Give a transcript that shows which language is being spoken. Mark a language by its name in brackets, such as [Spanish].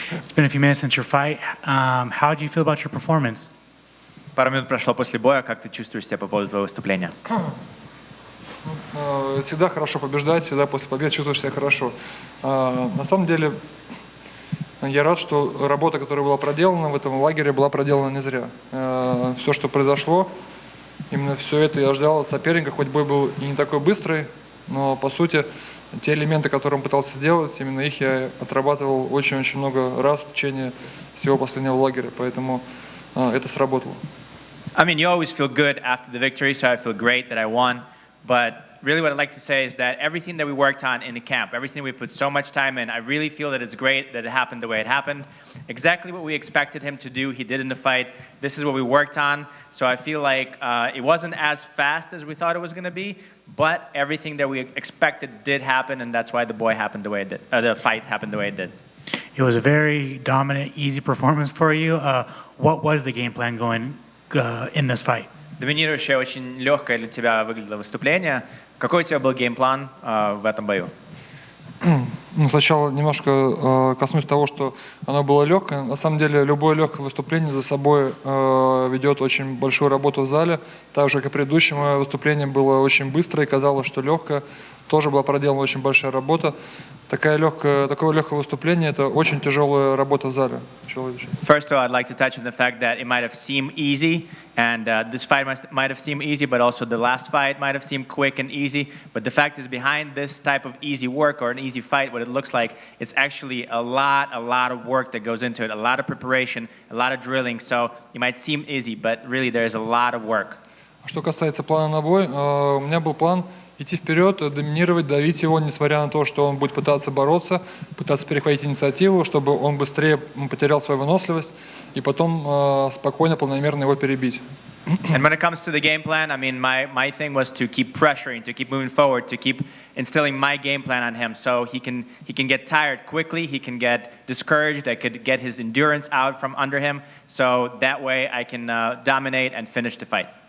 [English] It's been a few minutes since your fight. How do you feel about your performance? [Russian] Пару минут прошло после боя. Как ты чувствуешь себя по поводу твоего выступления? Всегда хорошо побеждать, всегда после побед чувствуешь себя хорошо. На самом деле, я рад, что работа, которая была проделана в этом лагере, была проделана не зря. Все, что произошло, именно все это я ждал от соперника, хоть бой был и не такой быстрый, но по сути те элементы, которые он пытался сделать, именно их я отрабатывал очень-очень много раз в течение всего последнего лагеря, поэтому это сработало. [English] I mean, you always feel good after the victory, so I feel great that I won. But really what I'd like to say is that everything that we worked on in the camp, everything we put so much time in, I really feel that it's great that it happened the way it happened. Exactly what we expected him to do, he did in the fight. This is what we worked on. So I feel like it wasn't as fast as we thought it was going to be, but everything that we expected did happen, and that's why the fight happened the way it did. It was a very dominant, easy performance for you. What was the game plan going in this fight? [Russian] Доминирующее, очень легкое для тебя выглядело выступление. Какой у тебя был геймплан в этом бою? Сначала немножко коснусь того, что оно было легкое. На самом деле, любое легкое выступление за собой ведет очень большую работу в зале. Так же, как и предыдущее мое выступление было очень быстрое и казалось, что легкое. Тоже была проделана очень большая работа. Такое легкое выступление – это очень тяжелая работа в зале. [English] First of all, I'd like to touch on the fact that it might have seemed easy, and this fight might have seemed easy, but also the last fight might have seemed quick and easy. But the fact is, behind this type of easy work or an easy fight, what it looks like, it's actually a lot of work that goes into it, a lot of preparation, a lot of drilling. So it might seem easy, but really there's a lot of work. [Russian] Что касается плана на бой, у меня был план идти вперед, доминировать, давить его, несмотря на то, что он будет пытаться бороться, пытаться перехватить инициативу, чтобы он быстрее потерял свою выносливость и потом спокойно, планомерно его перебить. [English] And when it comes to the game plan, I mean, my thing was to keep pressuring, to keep moving forward, to keep instilling my game plan on him, so he can get tired quickly, he can get discouraged, I could get his endurance out from under him, so that way I can dominate and finish the fight.